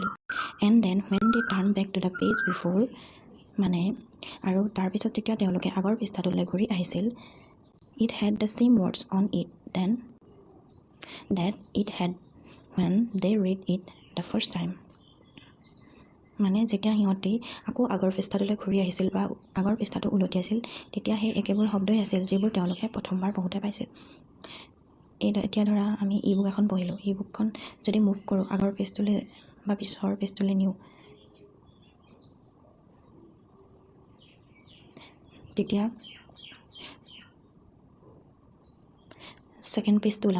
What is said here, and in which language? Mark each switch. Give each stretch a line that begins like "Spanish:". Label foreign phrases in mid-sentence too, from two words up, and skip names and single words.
English: and then when they turned back to the page before
Assamese: মানে আৰু তাৰপিছত যেতিয়া তেওঁলোকে আগৰ পৃষ্ঠাটোলৈ ঘূৰি আহিছিল
English: it had the same words on it then that it had when they read it the first time.
Assamese: মানে যেতিয়া সিহঁতি আকৌ আগৰ পৃষ্ঠাটোলৈ ঘূৰি আহিছিল বা আগৰ পৃষ্ঠাটো উলটি আছিল তেতিয়া সেই একেবোৰ শব্দই আছিল যিবোৰ তেওঁলোকে প্ৰথমবাৰ পঢ়োঁতে পাইছিল। এতিয়া ধৰা আমি ই বুক এখন পঢ়িলোঁ, ই বুকখন যদি মুভ কৰোঁ আগৰ পেজটোলৈ বা পিছৰ পেজটোলৈ নিওঁ তেতিয়া
English: second page
Assamese: ওলাব।